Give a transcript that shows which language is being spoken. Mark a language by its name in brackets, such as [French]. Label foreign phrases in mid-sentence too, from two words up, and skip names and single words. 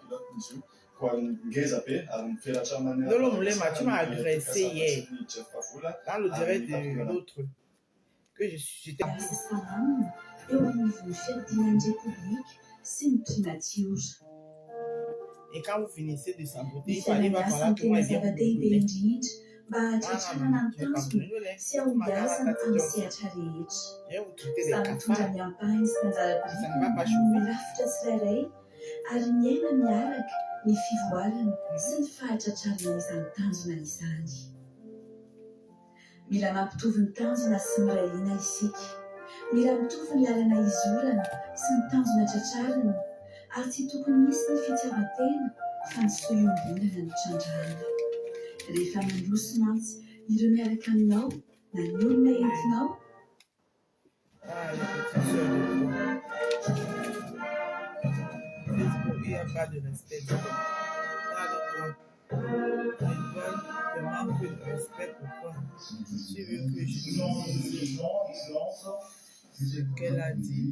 [French] Tu m'as agressé hier dans le direct de l'autre que j'étais. Et quand vous finissez de saboter, il fallait pas parler que moi il vient [Malagasy] Ny fivoarana sy ny fahatratrarana izany tanjona izany. Mila mampitovy ny tanjona sy mirahina isika. Mila mitovy ny lalana izolana sy ny tanjona tratrarana ary tsy tokony misy ny fitiavan-tena fa ny sohiombonana ny trandrahana. Rehefa mandroso mantsy ireo miaraka aminao na ny olona entinao. [French] Il n'y a pas de respect. Pas de droit. Je manque de respect pour toi. Tu veux que je dise ce qu'elle a dit.